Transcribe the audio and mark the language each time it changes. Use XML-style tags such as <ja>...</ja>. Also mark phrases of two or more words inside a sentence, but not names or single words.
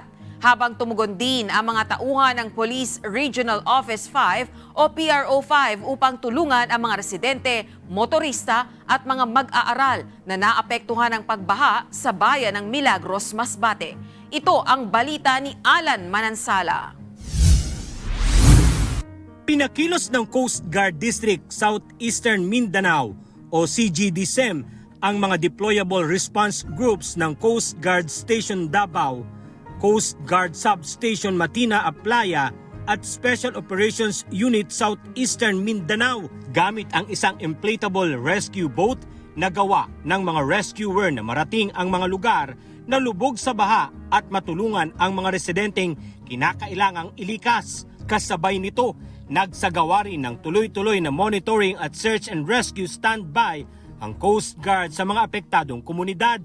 <tl>Habang tumugon din ang mga tauhan ng Police Regional Office 5 o PRO5 upang tulungan ang mga residente, motorista at mga mag-aaral na naapektuhan ng pagbaha sa bayan ng Milagros, Masbate. Ito ang balita ni Alan Manansala. Pinakilos ng Coast Guard District Southeastern Mindanao o CGDSEM ang mga deployable response groups ng Coast Guard Station Davao, Coast Guard Substation Matina Aplaya at Special Operations Unit Southeastern Mindanao gamit ang isang</tl> <en>inflatable rescue boat</en> <tl>na gawa ng mga rescuer na marating ang mga lugar na lubog sa baha at matulungan ang mga residenteng kinakailangang ilikas. Kasabay nito, nagsagawa rin ng tuloy-tuloy na monitoring at</tl> <en>search and rescue standby</en> <tl>ang Coast Guard sa mga apektadong komunidad.</tl>